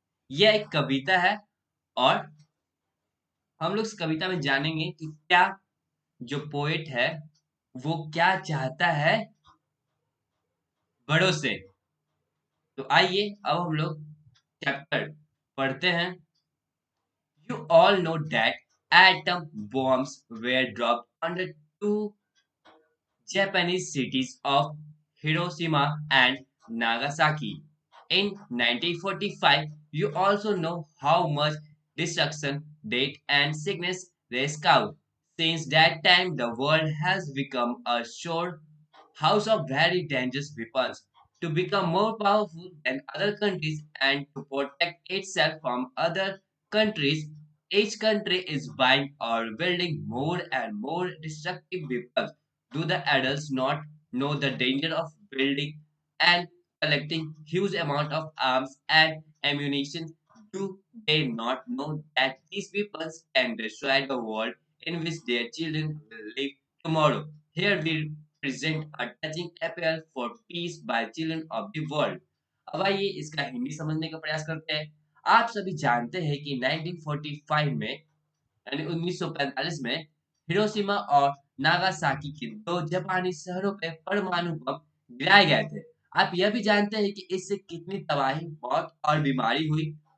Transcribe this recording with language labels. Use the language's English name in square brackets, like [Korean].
[Hindi] यह एक कविता है और हम लोग इस कविता में जानेंगे कि क्या जो पोएट है वो क्या चाहता है बड़ों से। तो आइए अब हम लोग चैप्टर पढ़ते हैं। [English] You all know that atom bombs were dropped on the two Japanese cities of Hiroshima and Nagasaki in 1945. You also know how much destruction, death, and sickness they caused. Since that time, the world has become a sure house of very dangerous weapons. To become more powerful than other countries and to protect itself from other countries, each country is buying or building more and more destructive weapons. Do the adults not know the danger of building and collecting huge amount of arms and ammunition? Do they not know that these weapons can destroy the world in which their children will live tomorrow? Here we present a touching appeal for peace by children of the world. [Hindi] अब आइए इसका हिंदी समझने का प्रयास करते हैं। आप सभी जानते हैं कि 1945 में यानी 1945 में हिरोशिमा और नागासाकी के दो जापानी शहरों पे परमाणु बम गिराए गए थे। आप यह भी जानते हैं कि इससे कितनी तबाही, मौत और बीमारी हुई।